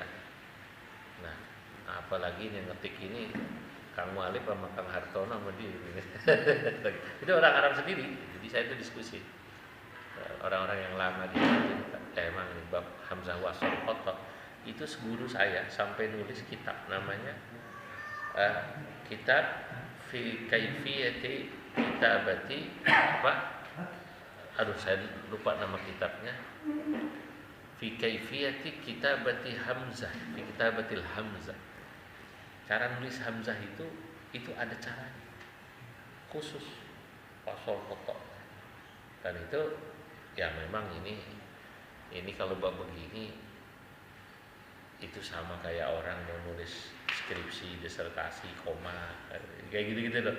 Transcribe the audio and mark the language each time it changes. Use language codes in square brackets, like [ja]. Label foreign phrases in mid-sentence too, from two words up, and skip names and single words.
[id] Nah, apalagi yang ngetik ini Kang Mualif sama Kang Hartono sama dia. Itu orang Arab sendiri. Jadi saya itu diskusi. Orang-orang yang lama di emang bab [ar] همزة وصل [id] kotok itu guru saya sampai nulis kitab namanya kitab [ar] في كيفية كتابة [id] apa? Aduh saya lupa nama kitabnya. [ar] في كيفية كتابة همزة، في كتابة الهمزة. [id] Cara nulis hamzah itu ada caranya khusus wasol kotok. Dan itu ya memang ini kalau bab begini itu sama kayak orang mau nulis skripsi, disertasi, koma, kayak gitu-gitu loh.